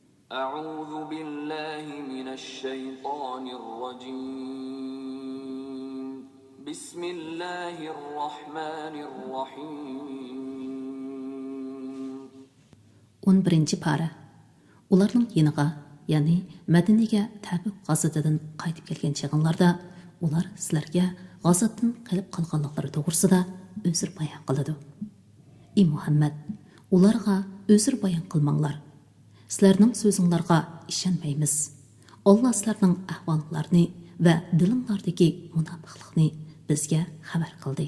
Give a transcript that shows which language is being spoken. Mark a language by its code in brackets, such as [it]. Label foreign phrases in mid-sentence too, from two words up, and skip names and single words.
[ar] أعوذ بالله من الشيطان الرجيم بسم الله الرحمن الرحيم [uz] 11 para. Ularning yeniga, ya'ni Madinaga Tabuk g'azatidan qaytib kelgan chaqinlarda ular sizlarga g'azatdan qilib qolganliklari to'g'risida o'zir bayon qiladi. Ey Muhammad, ularga o'zir bayon qilmanglar. Sizlarning so'zinglarga ishonmaymiz. Alloh sizlarning ahvollarini va dilinglardagi munofiqlikni bizga xabar qildi.